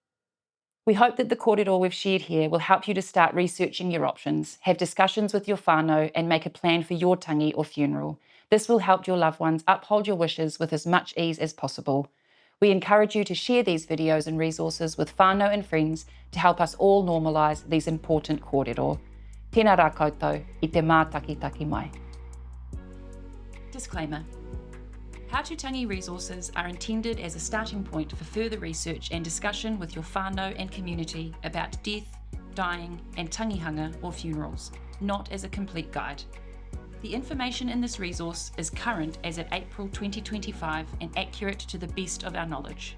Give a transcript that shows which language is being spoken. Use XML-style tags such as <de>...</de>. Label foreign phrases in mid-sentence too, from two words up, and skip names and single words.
<en>We hope that the kōrero we've shared here will help you to start researching your options, have discussions with your whānau and make a plan for your tangi or funeral. This will help your loved ones uphold your wishes with as much ease as possible. We encourage you to share these videos and resources with whānau and friends to help us all normalise these important kōrero.</en> <mi>Tēnā rā koutou, I te mātakitaki mai.</mi> <en>Disclaimer. How to Tangi resources are intended as a starting point for further research and discussion with your whānau and community about death, dying and tangihanga or funerals, not as a complete guide. The information in this resource is current as of April 2025 and accurate to the best of our knowledge.</en>